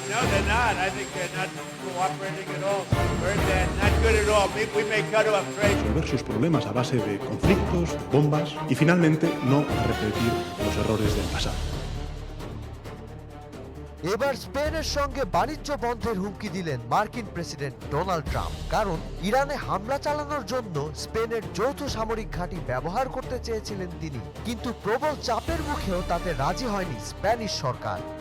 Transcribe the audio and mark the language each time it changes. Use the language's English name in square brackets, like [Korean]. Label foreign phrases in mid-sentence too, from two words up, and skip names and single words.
[English] No, they're not. I think they're not cooperating at all. Very bad. Not good at all. We may cut off trade. [Spanish] Resolver sus problemas a base de conflictos, bombas y finalmente no repetir los errores del pasado. [Bangla] এবার স্পেনের সঙ্গে বাণিজ্য বন্ধের হুমকি দিলেন মার্কিন প্রেসিডেন্ট ডোনাল্ড ট্রাম্প। কারণ ইরানে হামলা চালানোর জন্য স্পেনের যৌথ সামরিক ঘাঁটি ব্যবহার করতে চেয়েছিলেন তিনি, কিন্তু প্রবল চাপের মুখেও তাতে রাজি হয়নি স্প্যানিশ সরকার।